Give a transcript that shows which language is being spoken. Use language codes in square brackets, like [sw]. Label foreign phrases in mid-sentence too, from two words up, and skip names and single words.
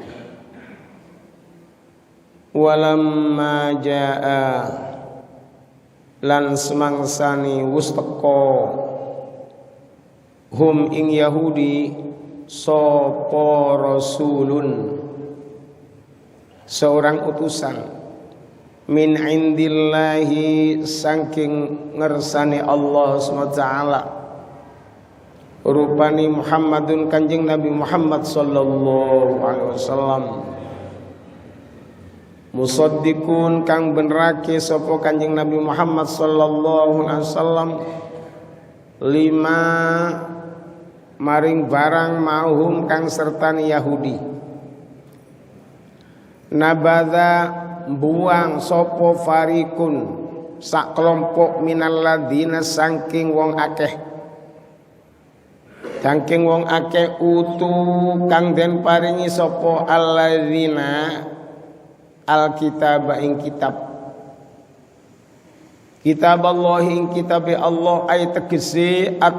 [ar] ولما جاء [jv] lan semangsani wus teka hum ing Yahudi sapa rasulun [id] seorang utusan [ar] من عند الله [jv] saking ngersani Allah SWT rupani Muhammadun kanjeng Nabi Muhammad [ar] صلى الله عليه وسلم [jv] musaddiqun kang benerake sapa kanjeng Nabi Muhammad [ar] صلى الله عليه وسلم [jv] lima maring barang mauhum kang sertani Yahudi nabadha buang sapa farikun sak kelompok [ar] من الذين [jv] saking wong akeh utu kang den paringi sapa [ar] الذين الكتاب [jv] ing kitab Allah ing kitab Allah ay tegese